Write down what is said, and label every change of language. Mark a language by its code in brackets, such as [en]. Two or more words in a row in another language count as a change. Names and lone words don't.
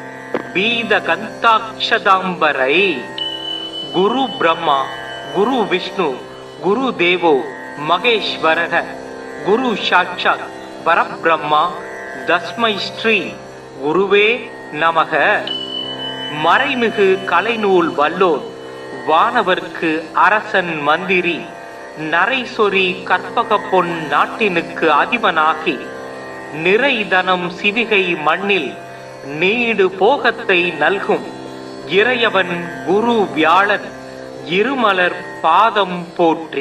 [sa] बीदकन्ताक्षदाम्बरै गुरु ब्रह्मा गुरु विष्णु गुरु देवो महेश्वरः गुरु साक्षात् परब्रह्मा तस्मै श्री गुरुवे नमः. [ta] மறைமிகு கலைநூல் வல்லோர் வானவர்க்கு அரசன் மந்திரி நரைசொரி கற்பக பொன் நாட்டினுக்கு அதிபனாகி நிறைதனம் சிவிகை மண்ணில் நீடு போகத்தை நல்கும் இறையவன் குரு வியாழன் இருமலர் பாதம் போற்றி.